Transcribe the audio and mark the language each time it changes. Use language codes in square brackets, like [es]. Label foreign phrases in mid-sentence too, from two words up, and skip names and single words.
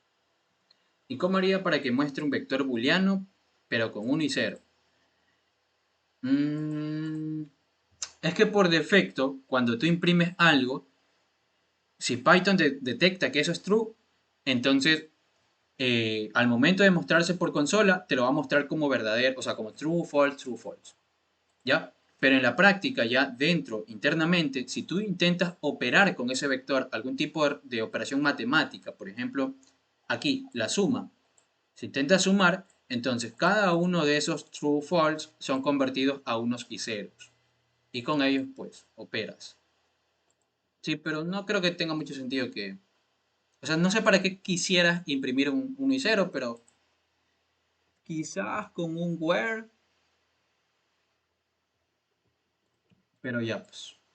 [es] ¿Y cómo haría para que muestre un vector booleano, pero con 1 y 0? Es que por defecto, cuando tú imprimes algo, si Python detecta que eso es true, entonces al momento de mostrarse por consola, te lo va a mostrar como verdadero, o sea, como [en] true, false, [es] ¿ya? Pero en la práctica, ya dentro, internamente, si tú intentas operar con ese vector algún tipo de operación matemática, por ejemplo, aquí, la suma, si intentas sumar, entonces cada uno de esos [en] true, false [es] son convertidos a unos y ceros. Y con ellos, pues, operas. Sí, pero no creo que tenga mucho sentido que... O sea, no sé para qué quisieras imprimir un 1 y 0, pero quizás con un where, pero ya pues.